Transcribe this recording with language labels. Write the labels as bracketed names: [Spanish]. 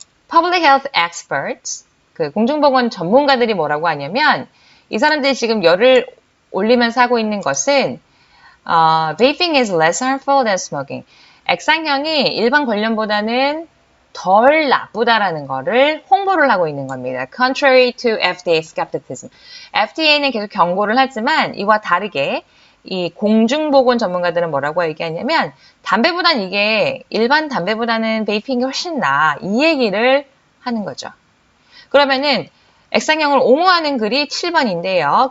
[English] Public health experts, [Korean] 그 공중보건 전문가들이 뭐라고 하냐면 이 사람들이 지금 열을 올리면서 하고 있는 것은 [English] vaping is less harmful than smoking. [Korean] 액상형이 일반 관련보다는 덜 나쁘다라는 거를 홍보를 하고 있는 겁니다. [English] Contrary to FDA skepticism. [Korean] FDA는 계속 경고를 하지만 이와 다르게 이 공중보건 전문가들은 뭐라고 얘기하냐면 담배보단 이게 일반 담배보다는 베이핑이 훨씬 나아. 이 얘기를 하는 거죠. 그러면은 액상형을 옹호하는 글이 7번인데요.